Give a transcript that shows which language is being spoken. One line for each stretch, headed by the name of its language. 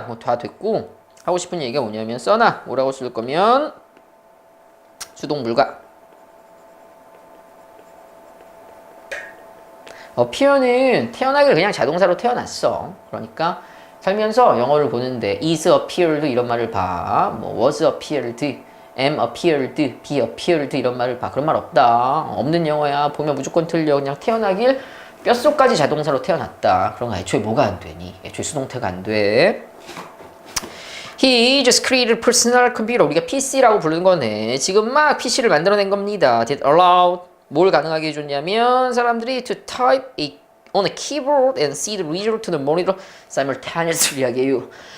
Korean: 뭐 다 됐고 하고 싶은 얘기가 뭐냐면 써나 뭐라고 쓸 거면 수동 불가. appear는 태어나기를 그냥 자동사로 태어났어. 그러니까 살면서 영어를 보는데
English: is appeared
Korean: 이런 말을 봐. 뭐
English: was appeared, am appeared, be appeared
Korean: 이런 말을 봐. 그런 말 없다. 없는 영어야. 보면 무조건 틀려. 그냥 태어나길 뼛속까지 자동사로 태어났다. 그런 거 애초에 뭐가 안 되니? 애초에 수동태가 안 돼.
English: He just created a personal computer.
Korean: 우리가 PC라고 부르는 거네. 지금 막 PC를 만들어낸 겁니다.
English: That allowed
Korean: 뭘 가능하게 해줬냐면 사람들이
English: to type on a keyboard and see the result to the monitor simultaneously
Korean: 하게요.